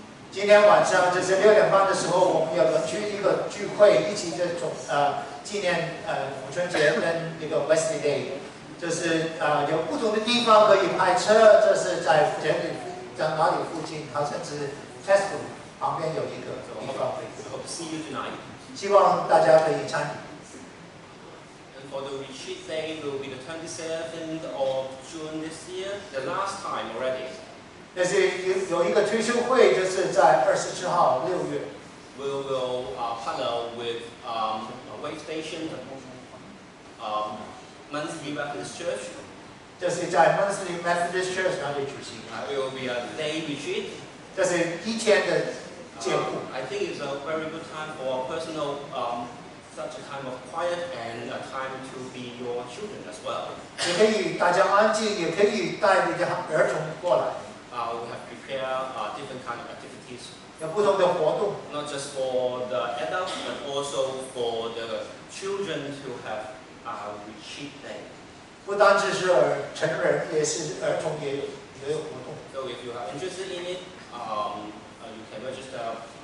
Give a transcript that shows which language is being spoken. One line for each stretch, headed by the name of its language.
Chinese: 今天晚上就是6点半的时候，我们有一个聚会，一起纪念母亲节跟那个 Wesley Day， 就是有不同的地方可以拍车，这是在哪里附近？好像是 Tesco 旁边有一个地方。
English: Hope to see you tonight.
Chinese: 希望大家可以参与。
English: And for the retreat day will be the 27th of June this year, the last time already.
Chinese: 但是有一个退休会，就是在27号6月。
English: We will partner with a Way Station, Monthly Baptist Church.
Chinese: 这是在 Monthly Methodist Church 那里举行。
English: It will be a day retreat.
Chinese: 这是1天的节目。
English: I think it's a very good time for personal, such a time of quiet and a time to be your children as well.
Chinese: 也可以大家安静，也可以带你的儿童过来。
English: We have prepared different kind of activities.
Chinese: 有不同的活动。
English: Not just for the adults, but also for the children to have a retreat day.
Chinese: 不单只是成人，也是儿童也有活动。
English: So if you are interested in it, you can register.